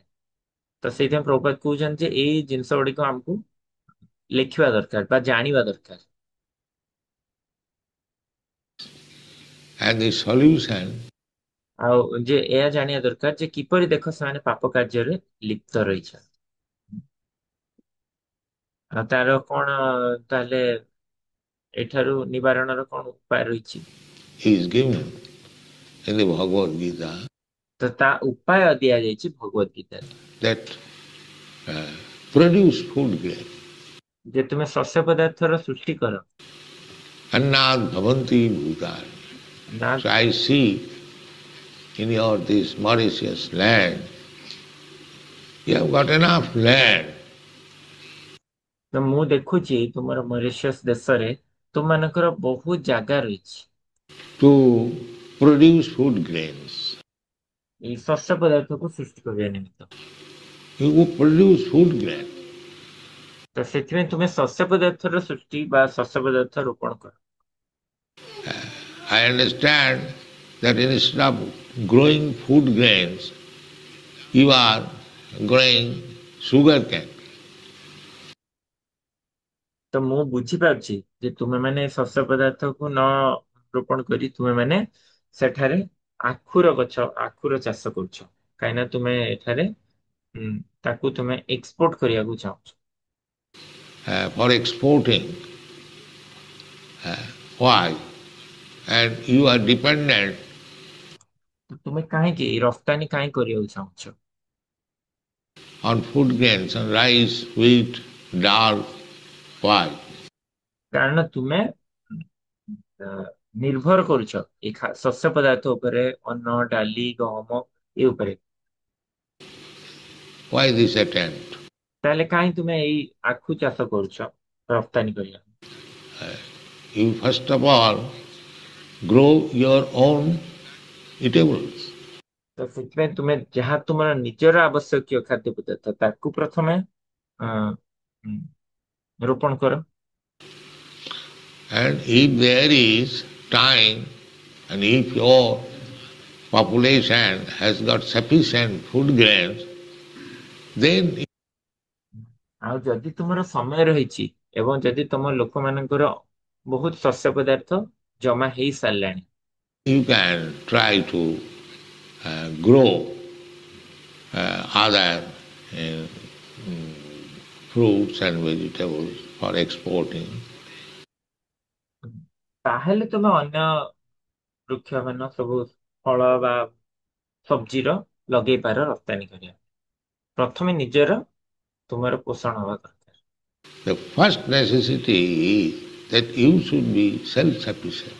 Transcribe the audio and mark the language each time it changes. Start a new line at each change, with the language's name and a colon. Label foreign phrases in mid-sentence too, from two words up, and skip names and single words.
Odia: ତ ସେଇଥିପାଇଁ ପ୍ରଭୁପାଦ କହୁଛନ୍ତି ଯେ ଏଇ ଜିନିଷ ଗୁଡିକ ଆମକୁ ଲେଖିବା ଦରକାର ବା ଜାଣିବା ଦରକାର।
English: And the solution
Odia: ଆଉ ଯେ ଏହା ଜାଣିବା ଦରକାର ଯେ କିପରି ଦେଖ ସେମାନେ ପାପ କାର୍ଯ୍ୟରେ ଲିପ୍ତ ରହିଛନ୍ତି। ଆଉ ତାର କଣ ତାହେଲେ ଏଠାରୁ ନିବାରଣର କଣ ଉପାୟ ରହିଛି?
English: is given in the Bhagavad Gita,
Odia: ତ ତା ଉପାୟ ଦିଆଯାଇଛି ଭଗବତ ଗୀତାରେ,
English: that produce food grain.
Odia: ଯେ ତୁମେ ଶସ୍ୟ ପଦାର୍ଥର ସୃଷ୍ଟି କର।
Sanskrit: अन्नाद् भवन्ति भूतानि.
Odia: ନା
English: So I see in your this Mauritius land, you have got enough land
Odia: ତ ମୁଁ ଦେଖୁଛି ତୁମର ମରିସସ୍ ଦେଶରେ ତୁମମାନଙ୍କର ବହୁତ ଜାଗା ରହିଛି
English: to produce food grains.
Odia: ଏଇ ଶସ୍ୟ ପଦାର୍ଥକୁ ସୃଷ୍ଟି କରିବା ନିମିତ୍ତ।
English: You will produce food grain.
Odia: ତ ସେଥିପାଇଁ ତୁମେ ଶସ୍ୟ ପଦାର୍ଥର ସୃଷ୍ଟି ବା ଶସ୍ୟ ପଦାର୍ଥ ରୋପଣ କର।
English: I understand that instead of growing food grains, you are growing sugar cane.
Odia: ତ ମୁଁ ବୁଝିପାରୁଛି ଯେ ତୁମେ ମାନେ ଶସ୍ୟ ପଦାର୍ଥକୁ ନ ରୋପଣ କରି ତୁମେ ମାନେ ସେଠାରେ ଆଖୁର ଚାଷ କରୁଛ, କାହିଁକିନା ତୁମେ ଏଠାରେ ତାକୁ ତୁମେ ଏକ୍ସପୋର୍ଟ କରିବାକୁ ଚାହୁଁଛ।
English: For exporting. Why? And you are dependent
Odia: ତୁମେ କାହିଁକି ରପ୍ତାନି କରିବାକୁ ଚାହୁଁଛ?
English: on food grains, on rice, wheat, dal. Why?
Odia: କାରଣ ତୁମେ ନିର୍ଭର କରୁଛ ଏଇ ଶସ୍ୟ ପଦାର୍ଥ ଉପରେ, ଅନ୍ନ, ଡାଲି, ଗହମ ଏ ଉପରେ।
English: Why this attempt?
Odia: ତାହେଲେ କାହିଁ ତୁମେ ଏଇ ଆଖୁ ଚାଷ କରୁଛ ରପ୍ତାନି କରିବା?
English: You first of all grow your own eatables.
Odia: ତ ସେଥିପାଇଁ ତୁମେ ଯାହା ତୁମର ନିଜର ଆବଶ୍ୟକୀୟ ଖାଦ୍ୟ ପଦାର୍ଥ ତାକୁ ପ୍ରଥମେ ରୋପଣ କର।
English: And if there is time, and if your population has got sufficient food grains, then
Odia: ଆଉ ଯଦି ତୁମର ସମୟ ରହିଛି ଏବଂ ଯଦି ତମ ଲୋକମାନଙ୍କର ବହୁତ ଶସ୍ୟ ପଦାର୍ଥ ଜମା ହେଇ ସାରିଲାଣି,
English: you can try to grow other fruits and vegetables for exporting. ତାହେଲେ ତୁମେ ଅନ୍ୟ ବୃକ୍ଷ ମାନ ସବୁ ଫଳ ବା ସବଜିର ଲଗେଇ ପାର ରପ୍ତାନି କରିବା।
Odia: ପ୍ରଥମେ ନିଜର ତୁମର ପୋଷଣ ହବା ଦରକାର।
English: The first necessity is that you should be self-sufficient.